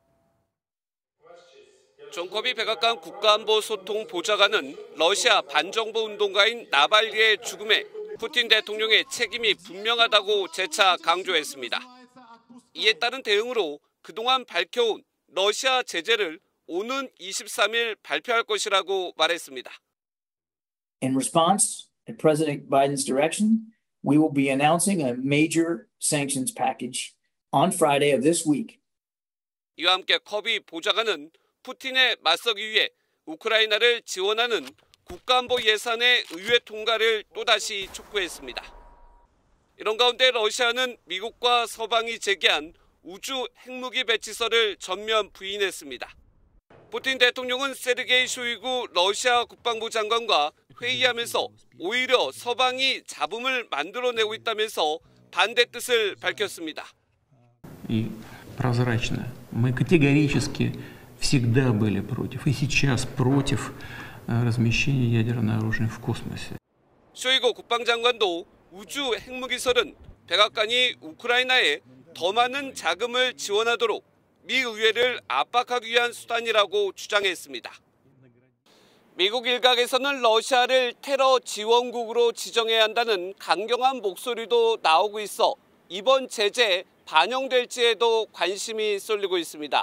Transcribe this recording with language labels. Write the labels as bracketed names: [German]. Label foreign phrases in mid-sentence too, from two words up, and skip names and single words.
[Korean] 존커비 백악관 국가안보소통 보좌관은 러시아 반정부 운동가인 나발리의 죽음에 푸틴 대통령의 책임이 분명하다고 재차 강조했습니다. 이에 따른 대응으로 그동안 밝혀온 러시아 제재를 오는 23일 발표할 것이라고 말했습니다. [English] In response, at President Biden's direction, we will be announcing a major sanctions package on Friday of this week. [Korean] 이와 함께 커비 보좌관은 푸틴에 맞서기 위해 우크라이나를 지원하는 국가안보 예산의 의회 통과를 또다시 촉구했습니다. 이런 가운데 러시아는 미국과 서방이 제기한 우주 핵무기 배치설을 전면 부인했습니다. 푸틴 대통령은 세르게이 쇼이구 러시아 국방부 장관과 회의하면서 오히려 서방이 잡음을 만들어내고 있다면서 반대 뜻을 밝혔습니다. [Russian] И прозрачно. Мы категорически всегда были против, и сейчас против размещения ядерного оружия в космосе. [Korean] 쇼이구 국방장관도 우주 핵무기설은 백악관이 우크라이나에 더 많은 자금을 지원하도록 미 의회를 압박하기 위한 수단이라고 주장했습니다. 미국 일각에서는 러시아를 테러 지원국으로 지정해야 한다는 강경한 목소리도 나오고 있어 이번 제재에 반영될지에도 관심이 쏠리고 있습니다.